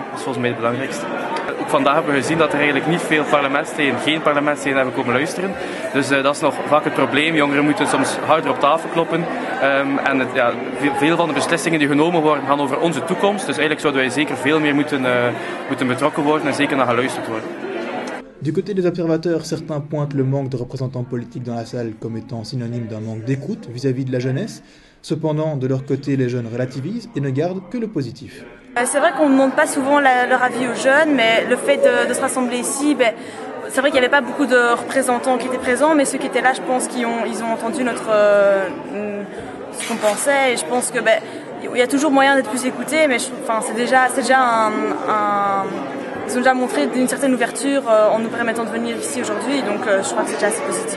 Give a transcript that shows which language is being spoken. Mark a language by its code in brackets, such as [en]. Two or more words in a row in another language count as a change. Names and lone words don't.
[nl] Dat is volgens mij het belangrijkste. Ook vandaag hebben we gezien dat er eigenlijk niet veel parlementsleden, geen parlementsleden hebben komen luisteren. Dus dat is nog vaak het probleem. Jongeren moeten soms harder op tafel kloppen. Veel van de beslissingen die genomen worden gaan over onze toekomst. Dus eigenlijk zouden wij zeker veel meer moeten betrokken worden en zeker naar geluisterd worden. [fr] Du côté des observateurs, certains pointent le manque de représentants politiques dans la salle comme étant synonyme d'un manque d'écoute vis-à-vis de la jeunesse. Cependant, de leur côté, les jeunes relativisent et ne gardent que le positif. C'est vrai qu'on ne demande pas souvent leur avis aux jeunes, mais le fait de se rassembler ici, c'est vrai qu'il n'y avait pas beaucoup de représentants qui étaient présents, mais ceux qui étaient là, je pense qu'ils ont entendu ce qu'on pensait, et je pense que il y a toujours moyen d'être plus écouté, mais c'est déjà ils ont déjà montré une certaine ouverture en nous permettant de venir ici aujourd'hui, donc je crois que c'est déjà assez positif.